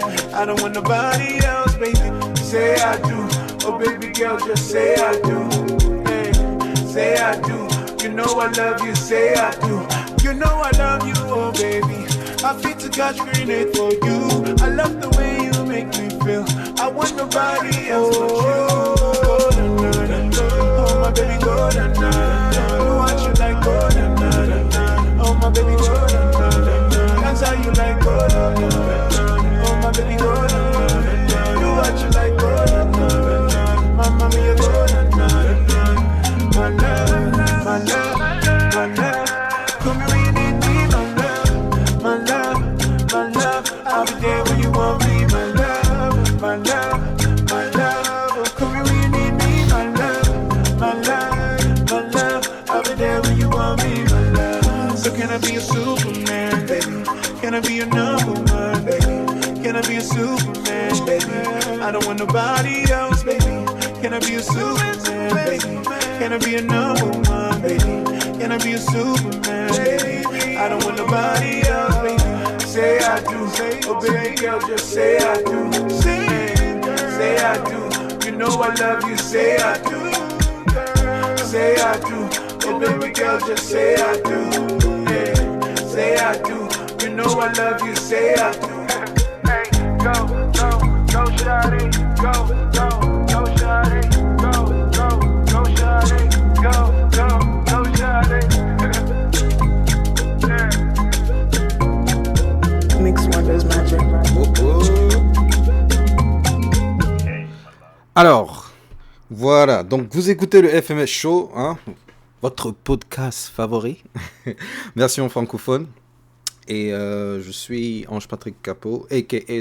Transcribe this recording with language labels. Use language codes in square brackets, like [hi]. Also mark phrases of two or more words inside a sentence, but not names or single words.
[en] I don't want nobody else, baby. Say I do, oh baby girl, just say I do. Hey, say I do. You know I love you, say I do. You know I love you, oh baby. I feel to catch green it for you. I love the way you make me feel. I want nobody else but you. Go na-na-na-na. Oh my baby, go na-na-na-na. Do what you like, go na-na-na-na. Oh my baby, go na-na-na-na. That's how you like, go na-na-na-na. Oh my baby, go na-na-na-na. Do what you like, go na-na-na-na. [it] Mamma mia, [en] go na-na-na-na. My love, my love, my love. Come here when you need me, my love. My love, my love. I'll be there when you want me, my love. My love, my love. Come here when you need me, my love. My love, my love. I'll be there when you want me, my love. So can I be a Superman, baby? Can I be your number one, baby? Can I be a Superman, baby? I don't want nobody else, baby. Can I be a Superman, baby? Can I be a number one, baby? Can I be a Superman, baby? I don't want nobody else, baby. Say I do, oh baby girl, just say I do. Say I do. You know I love you, say I do. Say I do, oh baby girl, just say I do. Yeah, say I do. You know I love you, say I do. Hey, go, go, go, shawty, go, go, go, shawty, go, go, go, shawty, go, go, go, shawty. Yeah. Mix Wonders Magic. [fr] Alors, voilà. Donc vous écoutez le FMS Show, hein, votre podcast favori, version francophone. Et je suis Ange Patrick Capot, a.k.a.